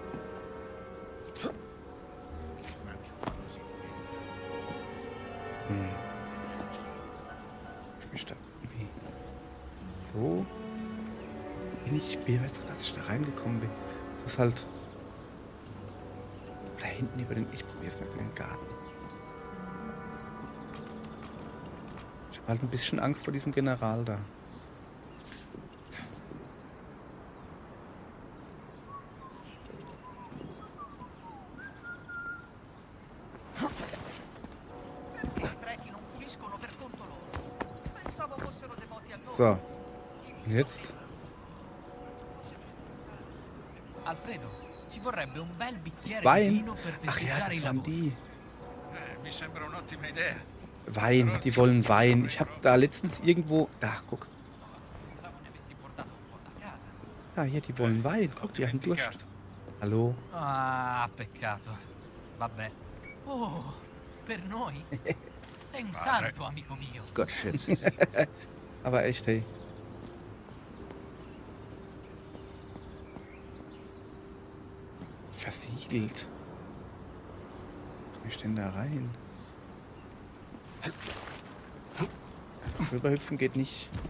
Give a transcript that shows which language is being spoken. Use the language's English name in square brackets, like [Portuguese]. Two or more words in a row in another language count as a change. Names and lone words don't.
[German] Ich mich da irgendwie so bin ich weiß doch, dass ich da reingekommen bin. Ich muss halt da hinten über den... Ich probiere es mal über den Garten. Ich habe halt ein bisschen Angst vor diesem General da. [Italian] Perché i preti non puliscono per conto loro? Pensavo fossero devoti a loro. [German] So. Und jetzt? [Italian] Alfredo, ci vorrebbe un bel bicchiere di [German] Wein? [Italian] vino per [German] Ach ja, [Italian] festeggiare i [German] das waren [Italian] lavori. [German] die. [Italian] Mi sembra un'ottima idea. [German] Wein, die wollen Wein. Ich habe da letztens irgendwo... Da, guck. [Italian] Pensavo ne avessi portato un po' da casa. [German] Ja, hier, die wollen Wein. Guck, die haben Durst. Hallo? [Italian] Ah, peccato. Vabbè. Oh, per noi? Sei un santo, amico mio. [German] Gott schütze sie. Aber echt, hey. Versiegelt. Wie komme ich denn da rein? Rüberhüpfen geht nicht.